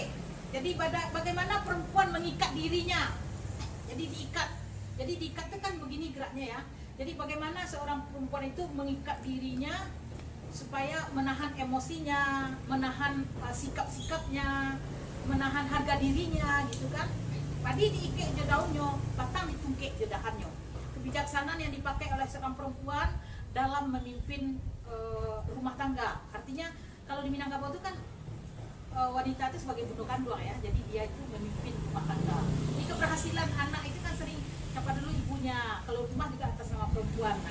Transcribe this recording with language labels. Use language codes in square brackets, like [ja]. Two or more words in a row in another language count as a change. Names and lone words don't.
[id] Jadi bagaimana perempuan mengikat dirinya. Jadi diikat itu kan begini geraknya ya. Jadi bagaimana seorang perempuan itu mengikat dirinya supaya menahan emosinya, menahan sikap-sikapnya, menahan harga dirinya gitu kan. [min] Padi diike je daunnya, batang ditungkek je dahannya. [id] Kebijaksanaan yang dipakai oleh seorang perempuan dalam memimpin rumah tangga. Artinya kalau di Minangkabau itu kan wanita itu sebagai bunuh kandung ya, jadi dia itu memimpin rumah tangga. Jadi keberhasilan anak itu kan sering siapa dulu ibunya, kalau rumah juga atas nama perempuan.